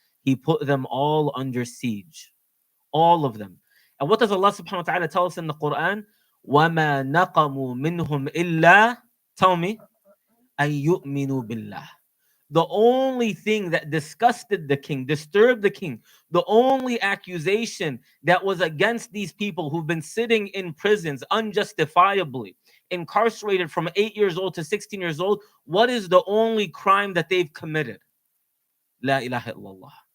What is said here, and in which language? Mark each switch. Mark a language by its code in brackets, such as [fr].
[en] He put them all under siege, all of them. And what does Allah subhanahu wa ta'ala tell us in the Quran? [ar] وَمَا نَقَمُوا مِنْهُمْ إِلَّا, [en] tell me, [ar] أَن يُؤْمِنُوا بِاللَّهِ. [en] The only thing that disgusted the king, disturbed the king, the only accusation that was against these people who've been sitting in prisons unjustifiably, incarcerated from 8 years old to 16 years old, what is the only crime that they've committed? La ilaha illallah.